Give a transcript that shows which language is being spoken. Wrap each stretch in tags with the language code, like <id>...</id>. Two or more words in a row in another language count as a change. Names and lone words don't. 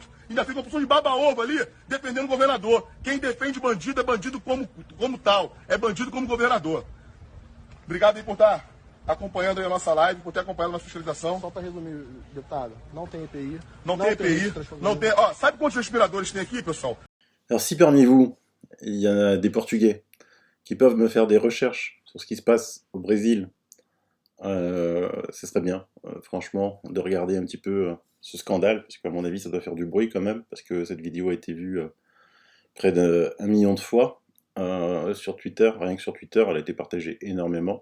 <pt>Ainda fica uma pessoa de baba-ovo ali defendendo o governador. Quem defende bandido é bandido como tal. É bandido como governador. Obrigado aí por estar acompanhando aí a nossa live, por ter acompanhado a nossa fiscalização. Só para resumir, deputado, não tem EPI. Não tem EPI. Não tem... Ó, sabe quantos respiradores tem aqui, pessoal?</pt> <fr>Alors si parmi vous, il y a des Portugais qui peuvent me faire des recherches sur ce qui se passe au Brésil, ce serait bien, franchement, de regarder un petit peu ce scandale, parce qu'à mon avis, ça doit faire du bruit quand même, parce que cette vidéo a été vue près d'1 million de fois sur Twitter, rien que sur Twitter, elle a été partagée énormément.</fr>